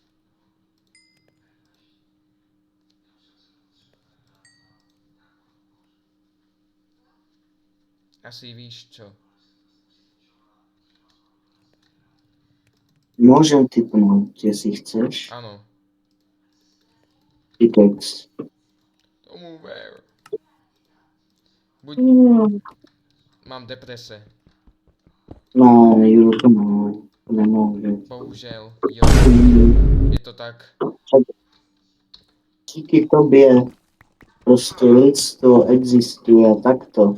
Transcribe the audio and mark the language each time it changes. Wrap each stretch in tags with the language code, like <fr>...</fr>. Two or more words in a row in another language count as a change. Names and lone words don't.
<cs>Asi víš čo.</cs> <sk>Môžem typnout, jestli chceš. Áno. Pickaxe. Tomu ver. Buď mám deprese.</sk> <cs>No, Juro, to má. To nemůže. Bohužel, jo. Je to tak. Díky tobě prostě lidstvo existuje takto.</cs>